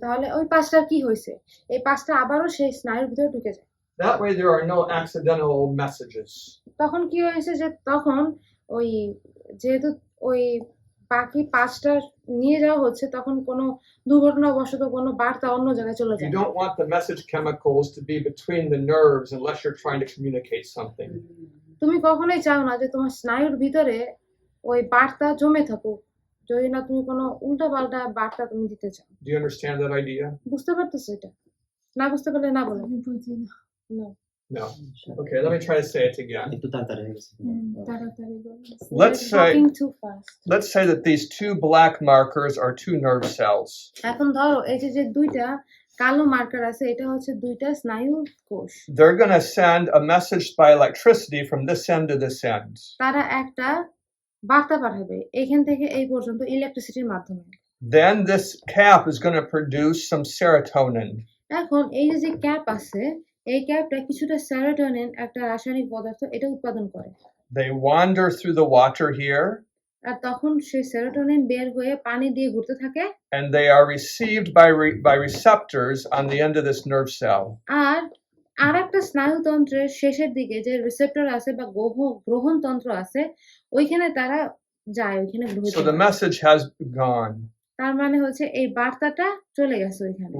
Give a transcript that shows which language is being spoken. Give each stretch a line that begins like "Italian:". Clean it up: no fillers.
Bangla: তাহলে ওই 5টার কি হয়েছে? এই 5টা আবারও সেই স্নায়ুর ভিতরে ঢুকে যায়।
English: That way, there are no accidental messages.
Bangla: তখন কি হয়েছে যে তখন ওই যেহেতু ওই বাকি 5টা নিয়ে যাওয়া হচ্ছে, তখন কোনো দুর্ঘটনাবশত কোনো বার্তা অন্য জায়গায় চলে
English: You
Bangla: যায়।
English: don't want the message chemicals to be between the nerves unless you're trying to communicate something.
Bangla: তুমি কখনোই চাও না যে তোমার স্নায়ুর ভিতরে ওই বার্তা জমে থাকুক, যদি না তুমি কোনো উল্টাপাল্টা বার্তা তুমি দিতে চাও।
English: Do you understand that idea?
Bangla: বুঝতে পারতেছো এটা? না বুঝতে পারলে না বলো। আমি বুঝি না।
English: No. No. Okay, let me try to say it again.
Bangla: একটু তাড়াতাড়ি হয়ে গেছে। তাড়াতাড়ি বলো।
English: Let's You're say talking too fast. let's say that these 2 black markers are 2 nerve cells.
Bangla: এখন ধরো এই যে দুইটা কালো মার্কার আছে, এটা হচ্ছে দুইটা স্নায়ু কোষ।
English: They're going to send a message by electricity from this end to this end.
Bangla: তারা একটা বার্তা পাঠাবে এখান থেকে এই পর্যন্ত ইলেকট্রিসিটির মাধ্যমে।
English: Then this cap is going to produce some serotonin.
Bangla: এখন এই যে ক্যাপ আছে, এই ক্যাপটা কিছুটা সেরোটোনিন, একটা রাসায়নিক পদার্থ, এটা উৎপাদন করে।
English: They wander through the water here,
Bangla: আর তখন সেই সেরোটোনিন বের হয়ে পানি দিয়ে ঘুরতে থাকে,
English: and they are received by receptors on the end of this nerve cell.
Bangla: আর একটা স্নায়ুতন্ত্রের শেষের দিকে যে রিসেপ্টর আছে বা গ্রহণ তন্ত্র আছে, ওইখানে তারা যায়, ওইখানে গ্রহণ
English: So the message has gone.
Bangla: তার মানে হচ্ছে এই বার্তাটা চলে গেছে ওইখানে।